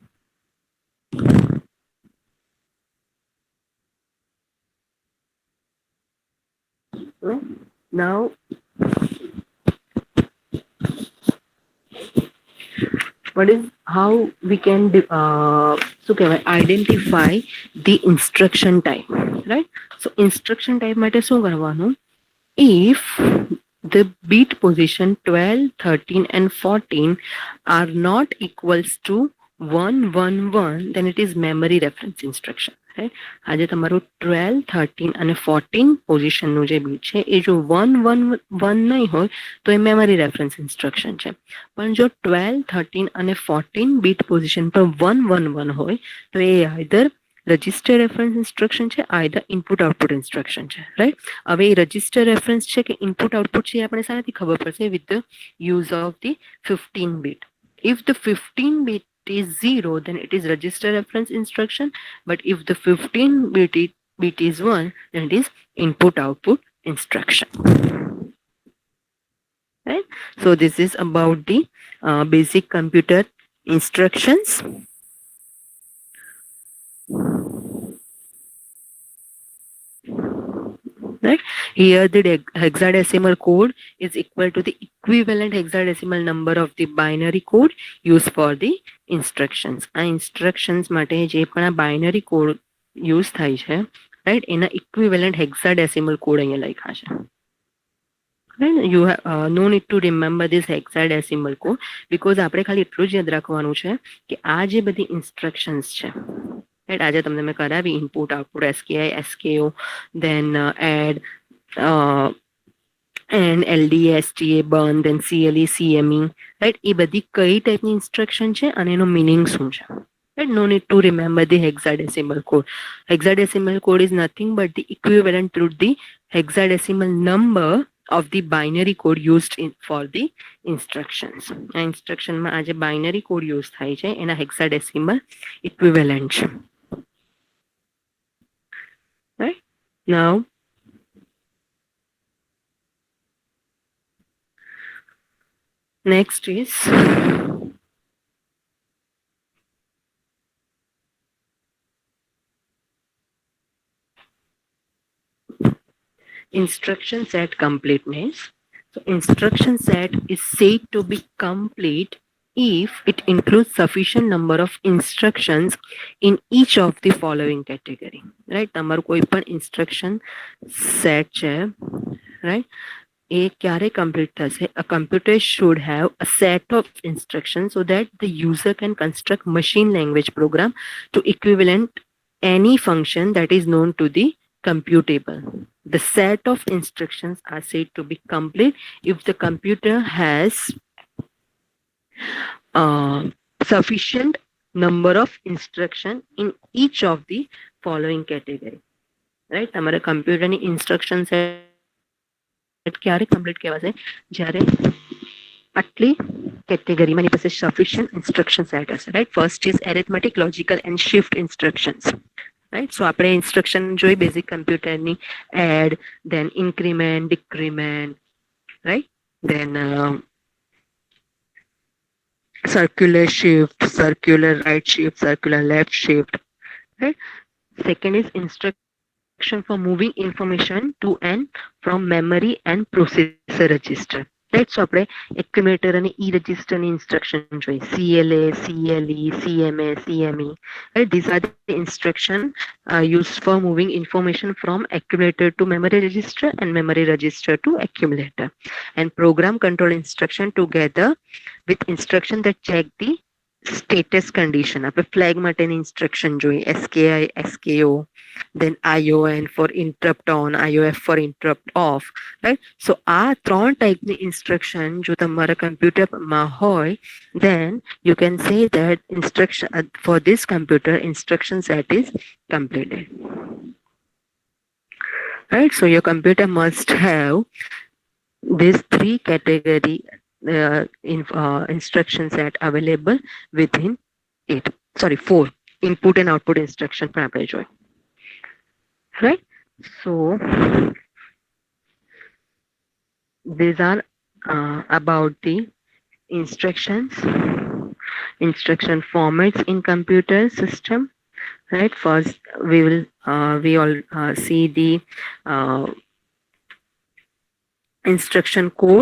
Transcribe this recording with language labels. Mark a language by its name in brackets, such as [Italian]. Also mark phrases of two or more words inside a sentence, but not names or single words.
[English] Now what is how we can identify the instruction type, right? So instruction type [Gujarati] માટે શું કરવાનું? [English] If the bit position 12, 13 and 14 are not equals to 111, then it is memory reference instruction, right? [Gujarati] આજે તમારું 12, 13 અને 14 પોઝિશનનું જે બીટ છે એ જો 111 નહીં હોય તો એ [English] memory reference instruction [Gujarati] છે. પણ જો 12, 13 અને 14 [English] bit position [Gujarati] પર 111 હોય તો એ [English] either register reference instruction [Gujarati] છે, [English] either input output instruction [Gujarati] છે, રાઈટ? હવે એ [English] register reference [Gujarati] છે કે [English] input output [Gujarati] છે એ આપણે શાનાથી ખબર પડશે? [English] with the use of the 15 bit. if the 15 bit is 0, then it is register reference instruction, but if the 15 bit is 1, then it is input output instruction, right? So this is about the basic computer instructions. Right here the hexadecimal code is equal to the equivalent hexadecimal number of the binary code used for the instructions. [Gujarati] આ instructions માટે જે પણ આ [English] binary code use [Gujarati] થાય છે, right, એના [English] equivalent hexadecimal code [Gujarati] અહીંયા લખ્યા છે, right? [English] You have no need to remember this hexadecimal code because [Gujarati] આપણે ખાલી એટલું જ યાદ રાખવાનું છે કે આ જે બધી instructions છે, right? આજે તમને મેં કરાવી [English] input output SKI SKO, then add and LDA STA burn, then CLE CME, right? [Gujarati] એ બધી કઈ ટાઈપની ઇન્સ્ટ્રક્શન છે અને એનો મીનિંગ શું છે, Right? [English] No need to remember the hexadecimal code. Hexadecimal code is nothing but the equivalent to the hexadecimal number of the binary code used for the instructions. [Gujarati] આ ઇન્સ્ટ્રક્શનમાં આ જે [English] binary code use [Gujarati] થાય છે એના [English] hexadecimal equivalent [Gujarati] છે. Right? [English] Now next is instruction set completeness. So instruction set is said to be complete if it includes sufficient number of instructions in each of the following category. Right? [Gujarati] તમારું કોઈ પણ [English] instruction set [Gujarati] છે, right? એ ક્યારે complete થશે? [English] A computer should have a set of instructions so that the user can construct machine language program to equivalent any function that is known to the computable. The set of instructions are said to be complete if the computer has sufficient number of instruction in each of the following category. Right? [Gujarati] તમારા કમ્પ્યુટરની [English] instruction set [Gujarati] ક્યારે કમ્પ્લીટ કહેવાશે? જ્યારે આટલી કેટેગરીમાં એની પાસે [English] sufficient instruction set [Gujarati] હશે. Right? [English] First is arithmetic, logical and shift instructions. Right? [Gujarati] So આપણે instruction જોઈ [English] basic computer [Gujarati] ની [English] add, then increment, decrement, right? Then circular shift, circular right shift, circular left shift. Right? Second is instruction for moving information to and from memory and processor register. Right? So [Gujarati] આપણે accumulator અને [English] e register [Gujarati] ની instruction જોઈ. [English] CLA, CLE, CMA, CME. Right? These are the instruction used for moving information from accumulator to memory register and memory register to accumulator. And program control instruction together with instruction that check the status condition. [Gujarati] આપણે flag માટેની instruction જોઈ. [English] SKI, SKO, then ION for interrupt on, IOF for interrupt off. Right? So [Gujarati] આ ત્રણ ટાઈપની instruction જો તમારા કમ્પ્યુટરમાં હોય, [English] then you can say that instruction for this computer instruction set is completed. Right? So your computer must have these three category instruction set available within it. Sorry, 4 input and output instruction [Gujarati] પણ આપણે જોઈ. [English] Right? So these are about the instructions, instruction formats in computer system. Right? First we all see the instruction code.